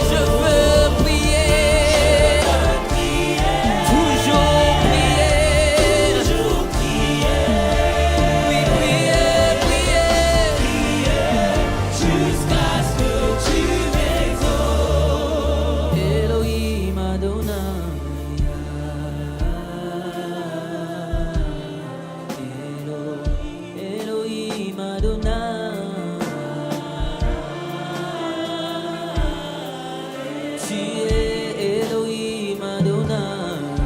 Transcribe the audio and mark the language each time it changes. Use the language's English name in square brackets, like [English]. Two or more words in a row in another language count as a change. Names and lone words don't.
[French] Je veux prier. Toujours prier. Toujours prier. Oui, prier, prier. Jusqu'à ce que tu m'exauces. [Hebrew] אלוהים אדוני. אלוהים אדוני. [French] Tu es [Hebrew] אלוהים אדוני.